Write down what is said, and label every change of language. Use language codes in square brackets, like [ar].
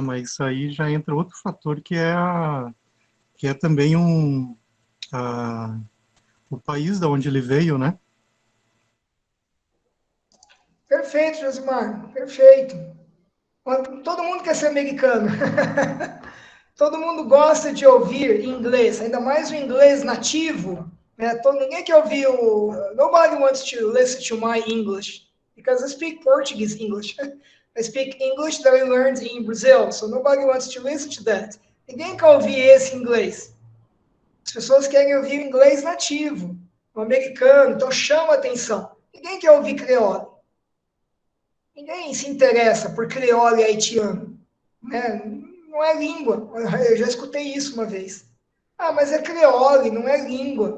[pt] Mas aí já entra outro fator que é também o país da onde ele veio, né? Perfeito, Josimar, perfeito. Todo mundo quer ser americano. Todo mundo gosta de ouvir inglês, ainda mais o inglês nativo. Né? Ninguém quer ouvir o... [en] Nobody wants to listen to my English, because I speak Portuguese English. I speak English that I learned in Brazil, so nobody wants to listen to that. [pt] Ninguém quer ouvir esse inglês. As pessoas querem ouvir inglês nativo, o americano, então chama atenção. Ninguém quer ouvir creole. Ninguém se interessa por creole haitiano, né? Não é língua. Eu já escutei isso uma vez. Ah, mas é creole, não é língua.